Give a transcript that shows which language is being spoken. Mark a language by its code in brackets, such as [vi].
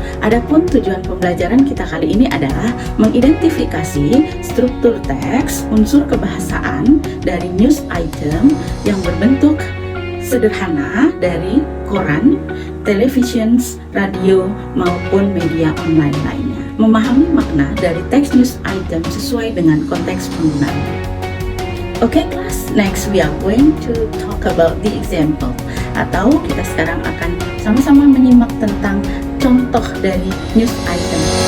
[id] Adapun tujuan pembelajaran kita kali ini adalah mengidentifikasi struktur teks, unsur kebahasaan dari news item yang berbentuk sederhana dari koran, television, radio, maupun media online lainnya. Memahami makna dari teks news item sesuai dengan konteks penggunaan. Oke kelas, [en] next we are going to talk about the example. [id] Atau kita sekarang akan sama-sama menyimak tentang contoh dari news item.